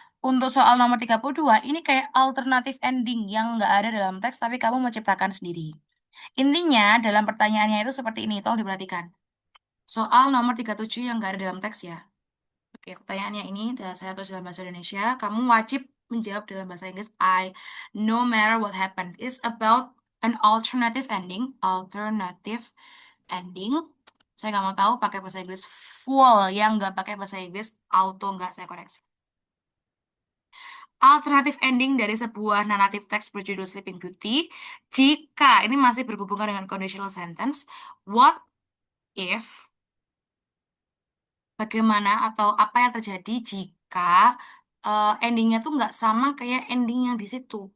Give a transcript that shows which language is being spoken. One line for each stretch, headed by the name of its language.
Indonesian: Untuk soal nomor 32 ini kayak alternative ending yang nggak ada dalam teks tapi kamu menciptakan sendiri. Intinya dalam pertanyaannya itu seperti ini, tolong diperhatikan. Soal nomor 37 yang nggak ada dalam teks ya. Oke, pertanyaannya ini saya tulis dalam bahasa Indonesia. Kamu wajib menjawab dalam bahasa Inggris.
English: No matter what happened, is about an alternative ending. Alternative ending.
Indonesian: Saya nggak mau tahu pakai bahasa Inggris full. Yang nggak pakai bahasa Inggris auto nggak saya koreksi. Alternative ending dari sebuah naratif teks berjudul Sleeping Beauty. Jika ini masih berhubungan dengan conditional sentence,
English: what if,
Indonesian: bagaimana atau apa yang terjadi jika endingnya tuh nggak sama kayak ending yang di situ.